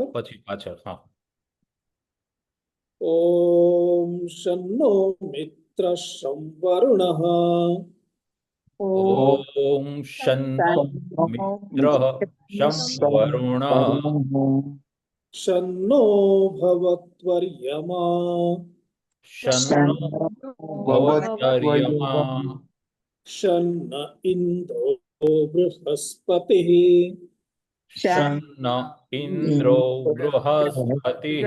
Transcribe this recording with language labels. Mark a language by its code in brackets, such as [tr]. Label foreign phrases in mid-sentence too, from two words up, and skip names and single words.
[gu] પછી પાછળ. હા. [sa] ॐ शन्नो मित्र संवरुणः. ॐ शन्नो मित्रः शं वरुणः. शन्नो भवत्वर्यमा शन्नो भवत्यर्यमा शन्न इन्द्रो बृहस्पतिः शन्न इन्द्रो बृहस्पतिः